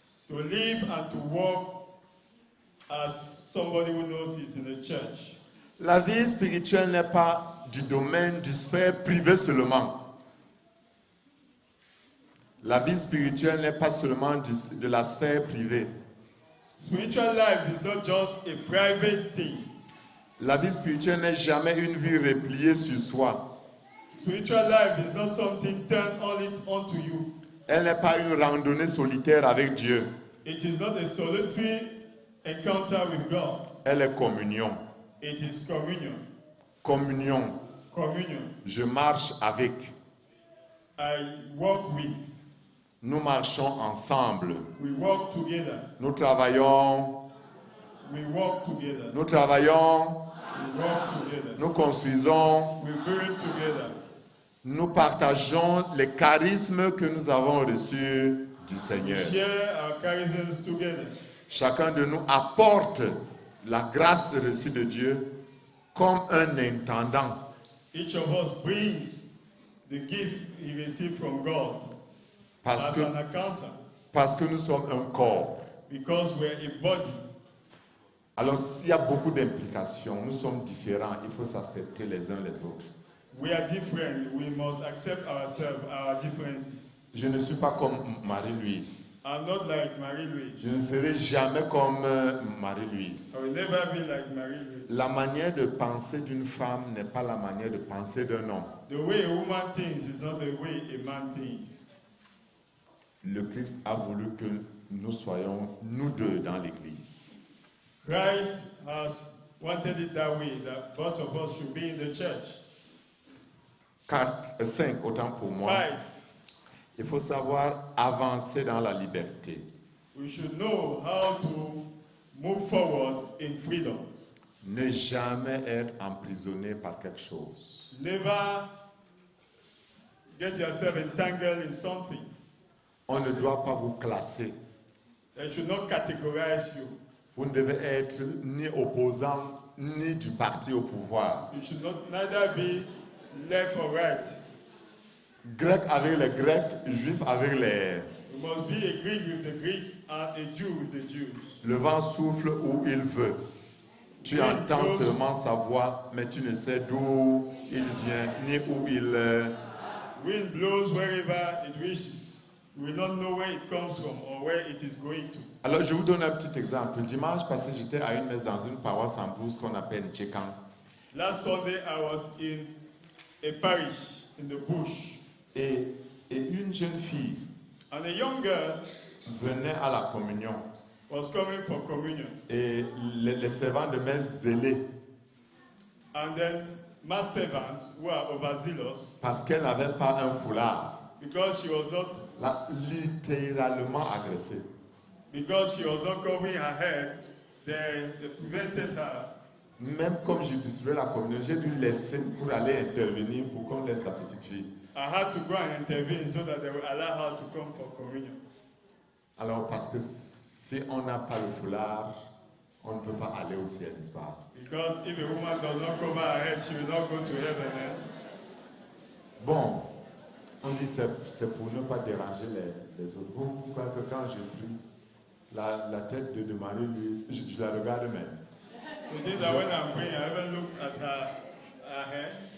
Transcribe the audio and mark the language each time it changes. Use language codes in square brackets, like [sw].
[en] to live and to walk as somebody who knows he's in a church. [fr] La vie spirituelle n'est pas du domaine du sphère privée seulement. La vie spirituelle n'est pas seulement de la sphère privée. [en] Spiritual life is not just a private thing. [fr] La vie spirituelle n'est jamais une vie repliée sur soi. [en] Spiritual life is not something turned onto you. [fr] Elle n'est pas une randonnée solitaire avec Dieu. [en] It is not a solitary encounter with God. [fr] Elle est communion. [en] It is communion. [fr] Communion. [en] Communion. [fr] Je marche avec. [en] I walk with. [fr] Nous marchons ensemble. [en] We walk together. [fr] Nous travaillons. [en] We walk together. [fr] Nous travaillons. [en] We walk together. [fr] Nous construisons. [en] We build together. [fr] Nous partageons les charismes que nous avons reçus du Seigneur. [en] Share our charisms together. [fr] Chacun de nous apporte la grâce reçue de Dieu comme un intendant. [en] Each of us brings the gift he received from God [fr] Parce [en] as an [fr] que, [en] accountant, [fr] parce que nous sommes un corps. [en] because we're a body. [fr] Alors s'il y a beaucoup d'implications, nous sommes différents, il faut s'accepter les uns les autres. [en] We are different. We must accept ourselves, our differences. [fr] Je ne suis pas comme Marie-Louise. [en] I'm not like Marie-Louise. [fr] Je ne serai jamais comme Marie-Louise. [en] I will never be like Marie-Louise. [fr] La manière de penser d'une femme n'est pas la manière de penser d'un homme. [en] The way a woman thinks is not the way a man thinks. [fr] Le Christ a voulu que nous soyons nous deux dans l'Église. [en] Christ has wanted it that way, that both of us should be in the church. [fr] 5, autant pour moi. 5, Il faut savoir avancer dans la liberté. [en] we should know how to move forward in freedom. [fr] Ne jamais être emprisonné par quelque chose. [en] Never get yourself entangled in something. [fr] On ne doit pas vous classer. [en] They should not categorize you. [fr] Vous ne devez être ni opposant ni du parti au pouvoir. [en] You should not neither be left or right. [fr] Grec avec les Grecs, Juif avec les... [en] You must be a Greek with the Greeks and a Jew with the Jews. [fr] Le vent souffle où il veut. Tu entends seulement sa voix, mais tu ne sais d'où il vient, ni où il... [en] Wind blows wherever it wishes. You will not know where it comes from or where it is going to. [fr] Alors, je vous donne un petit exemple. Dimanche passé, j'étais à une messe dans une paroisse en Brousse qu'on appelle Tchekan. [en] Last Sunday, I was in a parish in the bush, [fr] Et une jeune fille [en] and a young girl [fr] venait à la communion. [en] was coming for communion. [fr] Et les servants de messe zélés, [en] And then mass servants who are overzealous, [fr] parce qu'elle n'avait pas un foulard, [en] because she was not [fr] l'a littéralement agressée. [en] covering her head, they prevented her. [fr] Même comme je distribuais la communion, j'ai dû laisser pour aller intervenir pour qu'on laisse la petite fille. [en] I had to go and intervene so that they would allow her to come for communion. [fr] Alors, parce que si on n'a pas le foulard, on ne peut pas aller au ciel, n'est-ce pas? [en] Because if a woman does not cover her head, she will not go to heaven. [fr] Bon, on dit c'est pour ne pas déranger les autres. Vous croyez que quand je prie, la tête de Marie-Louise, je la regarde même. [en] The thing that when I'm praying, I even look at her head.